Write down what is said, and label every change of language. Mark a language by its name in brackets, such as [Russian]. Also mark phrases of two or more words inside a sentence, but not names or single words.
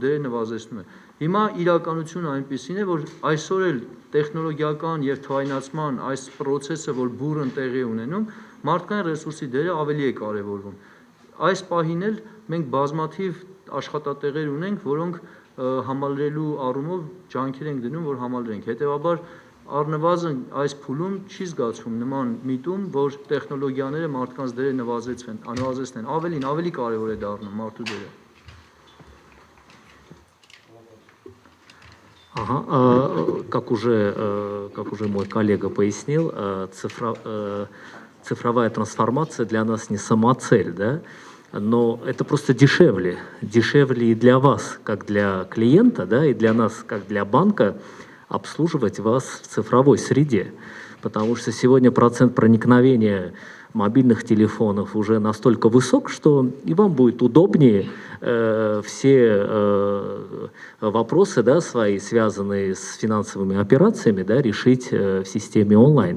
[Armenian] դերը նվազեցնում է։ Հիմա իրականությունը այնպեսին է, որ այսօր էլ տեխնոլոգիական եւ թվայնացման այս process-ը, որ բուրըն տեղի ունենում, մարդկային ռեսուրսի դերը ավելի է կարևորվում։ Այս պահին էլ մենք բազմաթիվ աշխատատեղեր ունենք, որոնք համալրելու առումով ջանքեր ենք դնում, որ համալրենք։ Հետևաբար առնվազն այս փուլում չի զգացվում նման միտում, որ տեխնոլոգիաները մարդկանց դերը նվազեցնեն, ավելի կարևոր է դառնում մարդու դերը։ [Russian] Ага, как уже мой коллега пояснил, цифровая трансформация для нас не самоцель, да? Но это просто дешевле и для вас, как для клиента, да, и для нас, как для банка, обслуживать вас в цифровой среде, потому что сегодня процент проникновения мобильных телефонов уже настолько высок, что и вам будет удобнее все вопросы, да, свои, связанные с финансовыми операциями, да, решить в системе онлайн.